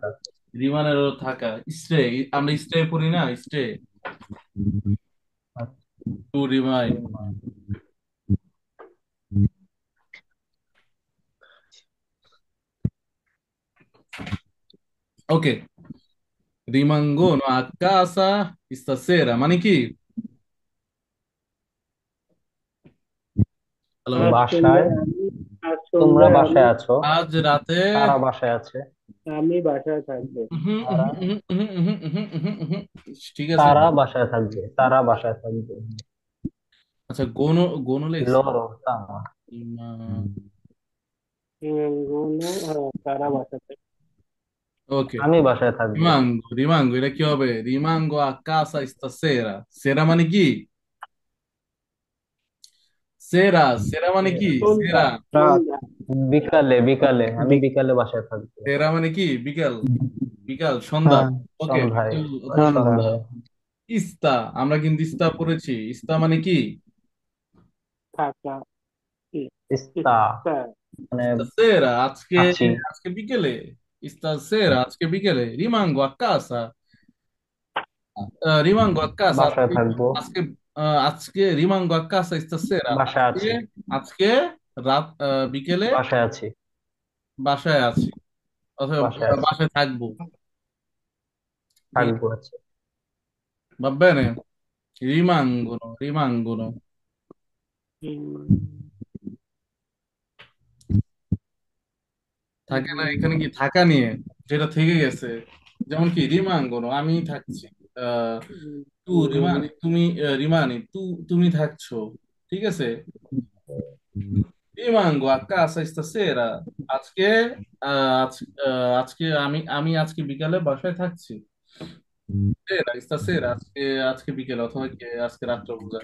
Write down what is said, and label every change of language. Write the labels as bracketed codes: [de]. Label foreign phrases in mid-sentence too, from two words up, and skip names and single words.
[bn] রিমানেরও থাকা, স্টে, আমরা স্টে পড়ি না, স্টে, [en] to remain. [bn] ওকে, [it] rimangono a casa stasera [bn] মানে কি, হ্যালো, আজ বাসায়, সন্ধ্যায় আমি, আজ তোমরা সন্ধ্যায় আমি, বাসায় আছো, আজ রাতে, তারা বাসায় আছে, আমি বাসায় থাকবো। তারা, ঠিক আছে। তারা বাসায় থাকবে, তারা বাসায় থাকবে। আচ্ছা, গোনো, গোনো লেগছে, লরো তামা, তারা বাসায় থাকবে। ওকে, আমি বাসায় থাকবো। [it] rimango, rimango [bn] এটা কি হবে, [it] rimango a casa stasera, [bn] সেরা মানে কি, সেরা, সেরা মানে কি, সন্ধ্যা, সেরা, রাত। সন্ধ্যা, বিকালে, বিকালে আমি বি- বিকালে বাসায় থাকবো। সেরা মানে কি বিকেল, বিকাল, সন্ধ্যা। হ্যাঁ, ওকে, সন্ধ্যায়, বিকাল ওই অথবা সন্ধ্যা। সন্ধ্যা। সন্ধ্যায়। ইস্তা, আমরা কিন্তু ইস্তা পড়েছি। ইস্তা মানে কি? থাকা কি? ইস্তা ইস্তা। মানে [it] ista sera [bn] আজকে, আছি, আজকে বিকেলে। [it] ista sera [bn] আজকে বিকেলে, [it] rimango a casa. Rimango a casa [bn] বাসায় আজকে, থাকবো, আজকে আজকে [it] rimango a casa stasera। [bn] বাসায় আজকে, আছি, আজকে রাত বিকেলে বাসায় আছি, বাসায় আছি, অথবা বাসায় আছি, বাসায় থাকবো। ঠিক থাকবো আছে। আছে, [it] va bene? Rimangono। [bn] হুম, থাকে না হুম, এখানে কি থাকা নিয়ে, যেটা থেকে গেছে। যেমন কি রিমাঙ্গনো, আমি থাকছি। আহ [it] tu rimani, [bn] তুমি রিমানি, তুমি থাকছো। ঠিক আছে। [it] rimango a casa stasera. [bn] আজকে আজকে আমি আজকে বিকালে বাসায় থাকছি। [it] sera stasera [bn] আজকে, আজকে বিকেল, অথবা কি আজকে রাত্রে বোঝায়।